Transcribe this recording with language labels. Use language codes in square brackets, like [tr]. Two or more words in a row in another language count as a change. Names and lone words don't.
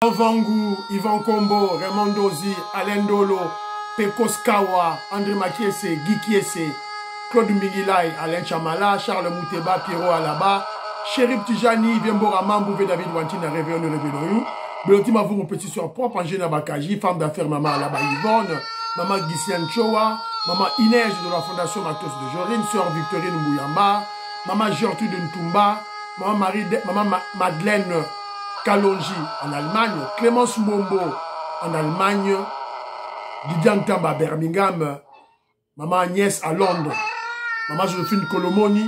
[fr] Vangu, Yvan Kombo, Raymond Dozi, Alain Dolo, Pekos Kawa, André Makiese, Guy Kiese, Claude Mbigilai, Alain Chamala, Charles Mouteba, Pierrot Alaba, Chérif Tijani, Viembora Mambouvé, David Wantina, Réveillon de Réveillon, Beloti Mavou, mon petit soeur propre, Angéna Bakaji, femme d'affaires, maman Alaba Yvonne, maman Gisliane Chowa, maman Inès de la Fondation Matos de Jorine, sœur Victorine Mouyamba, maman Gertrude Ntumba, maman Madeleine Kalonji en Allemagne, Clémence Mombo en Allemagne, Didier Ntamba à Birmingham, maman Agnès à Londres, maman Joséphine Colomoni.